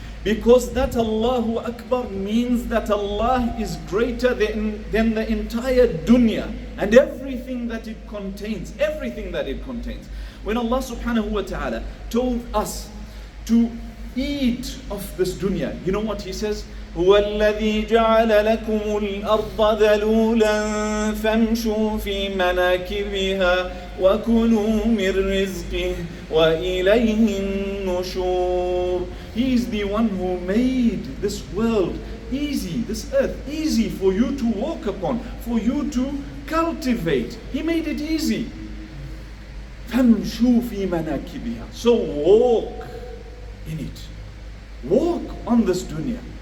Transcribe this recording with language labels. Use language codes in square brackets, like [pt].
[en] Because that Allahu Akbar means that Allah is greater than the entire dunya and everything that it contains. Everything that it contains. When Allah subhanahu wa ta'ala told us to eat of this dunya, you know what He says? [ar] هو الذي جعل لكم الأرض ذلولا فامشوا في مناكبها وكلوا من رزقه وإليه النشور. [en] He is the one who made this world easy, this earth easy for you to walk upon, for you to cultivate. He made it easy. [ar] فامشوا في مناكبها. [en] So walk in it. Walk on this dunya.